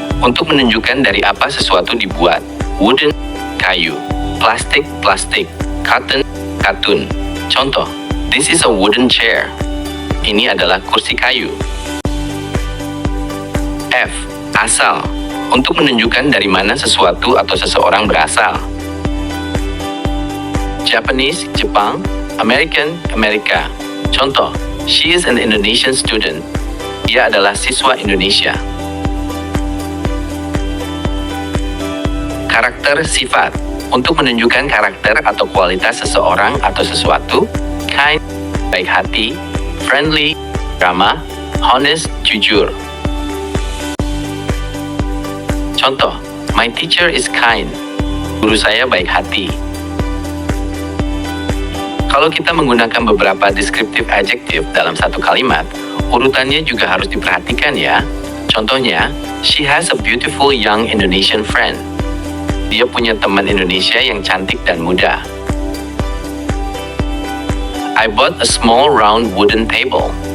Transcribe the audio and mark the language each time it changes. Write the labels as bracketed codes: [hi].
[id] Untuk menunjukkan dari apa sesuatu dibuat. Wooden, kayu. Plastik, plastik. Cotton, katun. Contoh, [en] this is a wooden chair. [id] Ini adalah kursi kayu. F. Asal. Untuk menunjukkan dari mana sesuatu atau seseorang berasal. Japanese, Jepang. American, Amerika. Contoh, [en] she is an Indonesian student. [id] Dia adalah siswa Indonesia. Karakter sifat. Untuk menunjukkan karakter atau kualitas seseorang atau sesuatu. Kind, baik hati. Friendly, ramah. Honest, jujur. Contoh, [en] my teacher is kind. [id] Guru saya baik hati. Kalau kita menggunakan beberapa deskriptif adjektif dalam satu kalimat, urutannya juga harus diperhatikan ya. Contohnya, [en] she has a beautiful young Indonesian friend. [id] Dia punya teman Indonesia yang cantik dan muda. [en] I bought a small round wooden table.